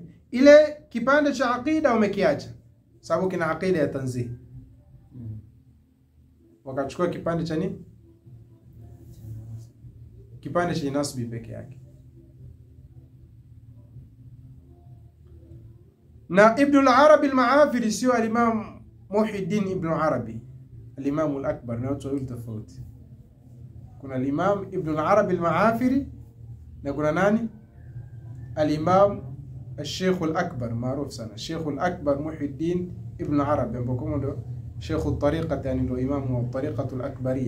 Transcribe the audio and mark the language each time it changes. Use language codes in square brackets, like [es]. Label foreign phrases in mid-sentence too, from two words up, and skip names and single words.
[sw] Ile kipande cha aqida wamekiacha sababu kina aqida ya tanzih. Wakachukua kipande cha nini? Kipande cha nasbi peke yake. Na Ibn al-Arabi al-Maafiri sio al-Imam Muhyiddin Ibn Arabi, al-Imam al-Akbar, na watu tofauti. Kuna al-Imam Ibn al-Arabi al-Maafiri na kuna nani? Al-Imam al-Sheikh al-Akbar maarufu sana, Sheikh al-Akbar Muhyiddin Ibn Arabi, ambaye ndo Sheikh al-Tariqa, yani ndo imam wa tariqatu al-Akbariyya.